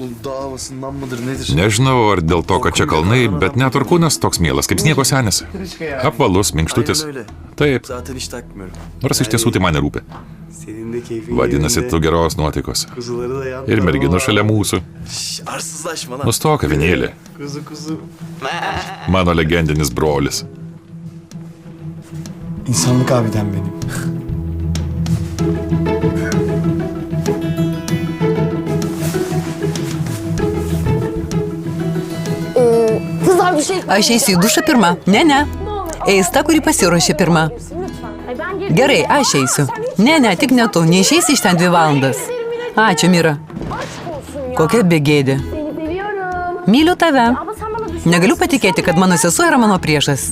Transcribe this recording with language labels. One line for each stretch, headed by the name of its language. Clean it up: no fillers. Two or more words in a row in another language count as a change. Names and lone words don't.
Turkish: Oğlum dağılmasından mıdır nedir?
Lithuanian: Nežinau, ar dėl to, kad čia kalnai, bet net ir kūnas toks mielas, kaip sniego senis. Apvalus, minkštutis. Taip,
Turkish: Zaten hiç takmıyorum.
Lithuanian: nors iš tiesų tai man nerūpi.
Turkish: Senin de keyfin
Lithuanian: Vadinasi,
Turkish: yerinde.
Lithuanian: tu geros nuotaikos.
Turkish: Kuzuları da yan
Lithuanian: Ir merginų
Turkish: tarafa.
Lithuanian: šalia mūsų.
Turkish: Şş, arsızlaşma lan.
Lithuanian: Nustok, avinėlį.
Turkish: Kuzu.
Lithuanian: Mano legendinis brolis.
Turkish: İnsanlık abiden benim. Kızlar bir şey...
Lithuanian: Aš eisiu į dušą pirmą. Ne. Eis ta, kuri pasiruošė pirmą. Gerai, aš eisiu. Ne, tik ne tu. Neišeisi iš ten 2 valandas. Ačiū, Mira. Kokia begėdė. Myliu tave. Negaliu patikėti, kad mano sesuo yra mano priešas.